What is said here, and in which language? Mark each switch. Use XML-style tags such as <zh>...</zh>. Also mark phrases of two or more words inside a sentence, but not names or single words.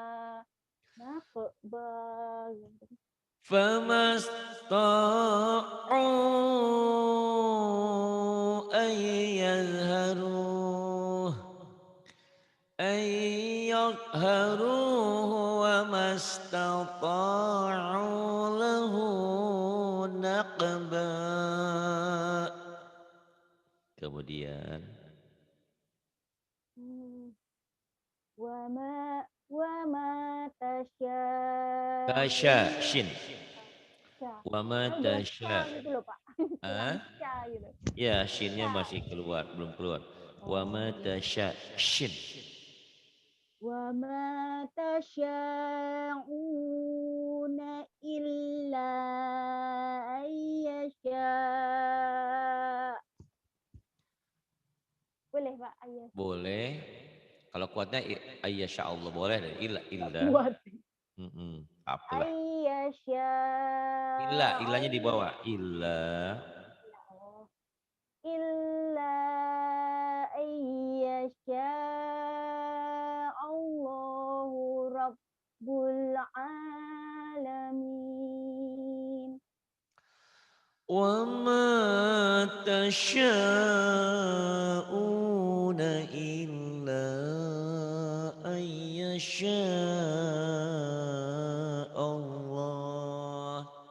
<ar>فما اسطاعوا أن يظهروه. أن يظهروه وما استطاعوا له نقبا.</ar> <id>Kemudian</id> <ar>wa ma tasya tasya'un. شين. وما</ar> <id>Udah</id> <ar>tasya.</ar> <id>gitu loh, Pak. Kurang Ah? gitu. Ya, shinnya masih keluar, belum keluar.</id> <ar>وما تشاء شين. وما تشاءون إلا أن يشاء.</ar> <id>Boleh, Pak, ayyasha. Boleh. Kalau kuatnya</id> <ar>أن يشاء الله</ar> <id>boleh deh.</id> <ar>Illa.</ar> <id>Kuat. Apalah.</id> <ar>Ayyasha.</ar> <id>Illanya di bawah.</id> <ar>Illa. إلا أن يشاء الله رب العالمين. وما تشاءون إلا أن يشاء الله.</ar>